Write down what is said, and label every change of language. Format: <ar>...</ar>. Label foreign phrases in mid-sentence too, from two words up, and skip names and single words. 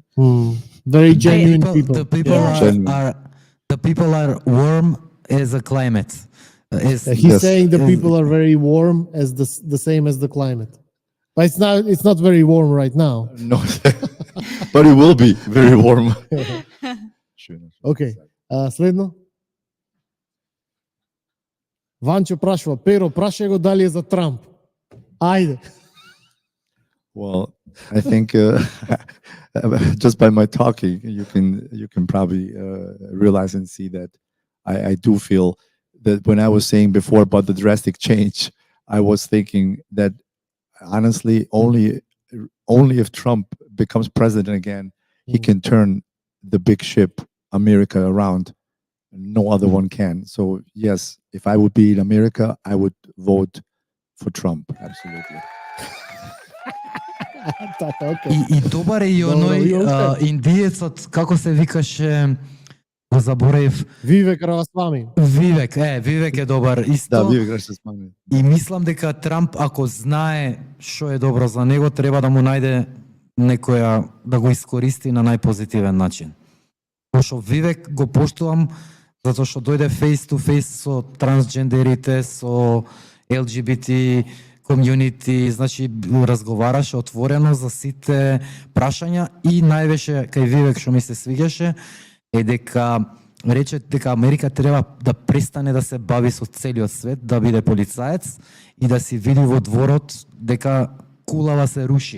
<en>Very genuine people. The people are warm as a climate. He's saying the people are very warm as the same as the climate. But it's not very warm right now. No, but it will be very warm.</en> <mk>Okay. Следно. Ванчо прашува, Перо, прашај го дали е за Трамп. Ајде.</mk> <en>Well, I think just by my talking, you can probably realize and see that I do feel that when I was saying before about the drastic change, I was thinking that honestly, only if Trump becomes president again, he can turn the big ship America around. No other one can. So yes, if I would be in America, I would vote for Trump. Absolutely.</en> <mk>И добар е и оној индиецот, како се викаше, го заборев. Вивек Рамасвами. Вивек е добар исто. Да, Вивек Рамасвами. И мислам дека Трамп, ако знае што е добро за него, треба да му најде некоја, да го искористи на најпозитивен начин. Пошто Вивек го поштувам, затоа што дојде</mk> <en>face to face</en> <mk>со трансджендерите, со LGBT комјунити, значи разговараше отворено за сите прашања и највеше кај Вивек што ми се свигаше е дека рече дека Америка треба да престане да се бави со целиот свет, да биде полицаец и да си види во дворот дека кулава се руши.</mk>